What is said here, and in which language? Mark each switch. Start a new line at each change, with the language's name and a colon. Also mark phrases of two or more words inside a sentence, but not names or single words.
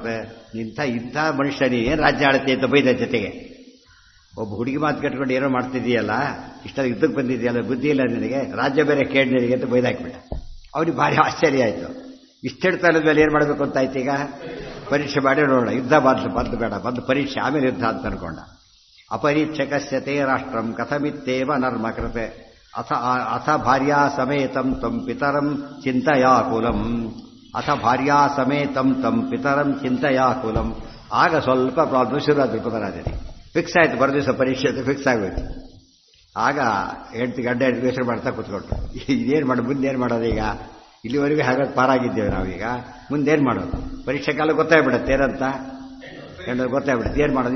Kannada: ಇಂಥ ಮನುಷ್ಯ ನೀನೇನು ರಾಜ್ಯ ಆಳುತ್ತೆ ಅಂತ ಬೈದ. ಜೊತೆಗೆ ಒಬ್ಬ ಹುಡುಗಿ ಮಾತು ಕಟ್ಕೊಂಡು ಏನೋ ಮಾಡ್ತಿದ್ದೀಯಲ್ಲ, ಇಷ್ಟೊಂದು ಯುದ್ಧಕ್ಕೆ ಬಂದಿದೆಯಲ್ಲ, ಬುದ್ಧಿ ಇಲ್ಲ ನಿನಗೆ, ರಾಜ್ಯ ಬೇರೆ ಕೇಳಿ ನಿನಗೆ ಅಂತ ಬೈದಾಕ್ಬಿಟ್ಟ. ಅವನಿಗೆ ಭಾರಿ ಆಶ್ಚರ್ಯ ಆಯಿತು. ಇಷ್ಟಿಡ್ತಾ ಇಲ್ಲದ ಮೇಲೆ ಏನು ಮಾಡಬೇಕು ಅಂತ ಆಯ್ತು. ಈಗ ಪರೀಕ್ಷೆ ಮಾಡಿ ನೋಡೋಣ, ಯುದ್ಧ ಬಂದು ಬೇಡ, ಬಂದು ಪರೀಕ್ಷೆ ಆಮೇಲೆ ಯುದ್ಧ ಅಂತ ಅನ್ಕೊಂಡ.
Sanskrit: ಅಪರೀಕ್ಷಕಸ್ಯ ತೇ ರಾಷ್ಟ್ರಂ ಕಥಮಿತ್ತೇವ ನರ್ಮಕೃತೆ ಅಥ ಭಾರ್ಯಾ ಸಮೇತಂ ತಂ ಪಿತರಂ ಚಿಂತಯಾಕುಲಂ. ಅಥ ಭಾರ್ಯಾ ಸಮೇತಂ ತಂ ಪಿತರಂ ಚಿಂತಯಾಕುಲಂ.
Kannada: ಆಗ ಸ್ವಲ್ಪ ಪ್ರಾಬ್ಲಮ್ ಶುರು ಆದ ದ್ರುಪದರಾಜನಿಗೆ. ಫಿಕ್ಸ್ ಆಯಿತು, ಬರೋ ದಿವಸ ಪರೀಕ್ಷೆ ಅಂತ ಫಿಕ್ಸ್ ಆಗೋಯ್ತು. ಆಗ ಗಂಟೆ ಯೋಚನೆ ಮಾಡ್ತಾ ಕೂತ್ಕೊಟ್ರು, ಇದೇನು ಮಾಡೋದು, ಮುಂದೇನು ಮಾಡೋದು ಈಗ, ಇಲ್ಲಿವರೆಗೂ ಹಾಗಾಗಿ ಪಾರಾಗಿದ್ದೇವೆ ನಾವೀಗ, ಮುಂದೇನು ಮಾಡೋದು. ಪರೀಕ್ಷೆ ಕಾಲ ಗೊತ್ತಾಗ್ಬಿಡುತ್ತೆ ಏನಂತ, ಗೊತ್ತಾಗ್ಬಿಡುತ್ತೆ ಏನು ಮಾಡೋದು.